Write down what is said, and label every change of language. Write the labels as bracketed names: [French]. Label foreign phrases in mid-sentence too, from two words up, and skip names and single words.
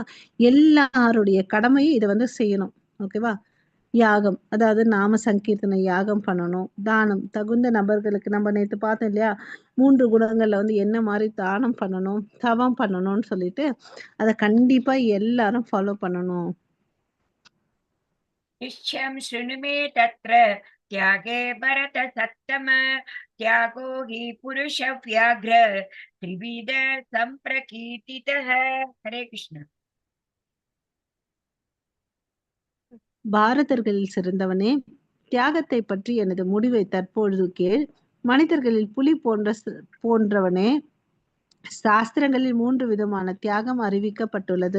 [Tamil] எல்லாருடைய கடமையும் இதை வந்து செய்யணும். ஓகேவா? யாகம், அதாவது நாம சங்கீர்த்தனை யாகம் பண்ணணும். தானம், தகுந்த நபர்களுக்கு நம்ம நேத்து பார்த்தோம் இல்லையா, 3 குணங்கள்ல வந்து என்ன மாதிரி தானம் பண்ணணும், தவம் பண்ணணும்னு சொல்லிட்டு அதை கண்டிப்பா எல்லாரும் ஃபாலோ பண்ணணும். [Sanskrit] निश्चयं शृणु मे तत्र त्यागे भरत सत्तम त्यागो हि पुरुष व्याघ्र त्रिविध संप्रकीर्तितः. हरे कृष्ण. [Tamil] பாரதர்களில் சிறந்தவனே, தியாகத்தை பற்றி எனது முடிவை தற்பொழுது கேள். மனிதர்களில் புலி போன்றவனே, சாஸ்திரங்களில் 3 விதமான தியாகம் அறிவிக்கப்பட்டுள்ளது.